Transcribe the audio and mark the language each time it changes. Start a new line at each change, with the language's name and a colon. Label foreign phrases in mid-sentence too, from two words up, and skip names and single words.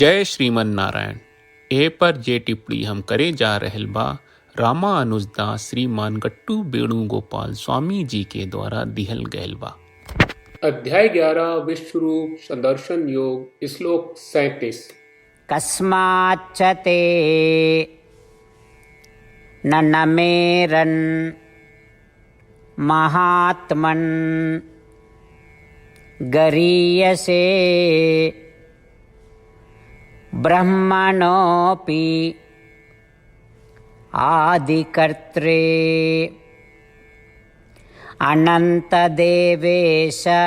Bhojpuri: जय श्रीमन नारायण। ए पर जे टिप्पणी हम करे जा रहल बा रामानुजदास श्रीमान गट्टू वेणुगोपाल स्वामी जी के द्वारा दिहल गयल बा। अध्याय 11 विश्वरूप संदर्शन योग श्लोक 37।
Sanskrit: कस्माच्च ते न नमेरन् महात्मन् गरीयसे ब्रह्मणोऽपि आदिकर्त्रे अनन्तदेवेश